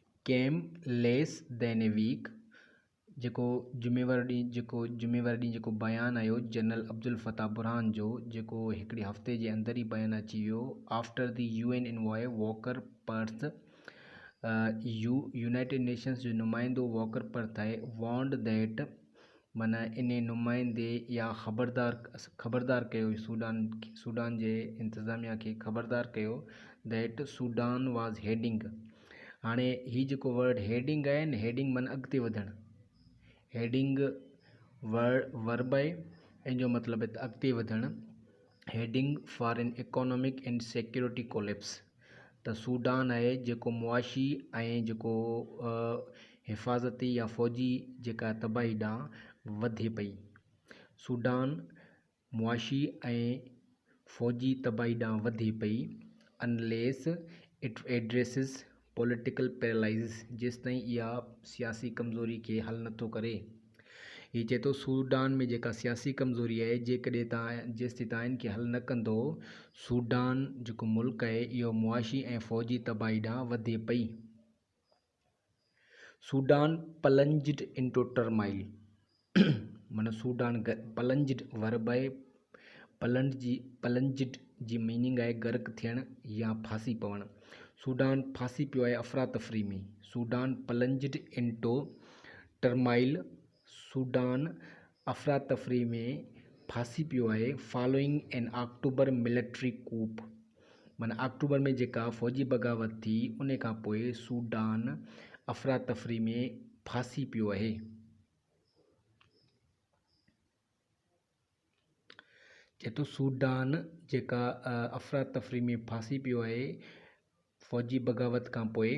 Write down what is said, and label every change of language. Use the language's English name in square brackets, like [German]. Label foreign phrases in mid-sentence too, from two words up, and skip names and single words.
[English] बिकेम लेस देन ए वीक। [Sindhi] जेको जुमेवार ॾींहुं जेको बयानु आयो जनरल अब्दुल फताह बुरहान जो, जेको हिकिड़े हफ़्ते जे अंदर ई बयानु अची वियो। [English] after the UN envoy [Sindhi] वॉकर पर्थ, यूनाइटेड नेशंस जो नुमाइंदो वॉकर पर्थ आहे, [English] warned that, [Sindhi] माना इन नुमाइंदे या ख़बरदार कयो सूडान जे इंतज़ामिया खे ख़बरदार कयो [English] that Sudan was heading. [Sindhi] हाणे ही जेको [English] word heading [Sindhi] आहे न, हेडिंग माना अॻिते वधणु, [English] heading verb [Sindhi] आहे, इन जो मतिलबु आहे अॻिते वधणु। [English] हेडिंग फॉर एन इकोनॉमिक एंड सिक्योरिटी कोलेप्स। [Sindhi] त सूडान आहे जेको मुआशी ऐं जेको हिफ़ाज़ती या फ़ौजी जेका तबाही ॾांहुं वधे पई। सूडान मुआशी ऐं फ़ौजी तबाही ॾांहुं वधे पई। [English] unless it addresses political paralysis, [Sindhi] जेसिताईं इहा सियासी कमज़ोरी खे हल नथो करे। हीअ चए थो सूडान में जेका सियासी कमज़ोरी आहे, जेकॾहिं जेसिताईं तव्हां इनखे हल न कंदो, सूडान जेको मुल्क आहे इहो मुआशी ऐं फ़ौजी तबाही ॾांहुं वधे पई। [English] सूडान प्लंज्ड इनटू टर्माइल। [Sindhi] माना सूडान [English] plunged verb [Sindhi] आहे, प्लंज्ड जी मीनिंग आहे गर्क थियणु या फांसी पवणु। सूडान फांसी पियो आहे अफ़रा तफ़री में। [English] Sudan plunged into turmoil, [Sindhi] सूडान अफ़रा तफ़री में फांसी पियो आहे। [English] following an October military coup, [Sindhi] माना अक्टूबर में जेका फ़ौजी बग़ावत थी उन खां पोइ सूडान अफ़रा तफ़री में फांसी पियो आहे। चए थो सूडान जेका अफ़रा तफ़री में फांसी पियो आहे फ़ौजी बग़ावत खां पोइ।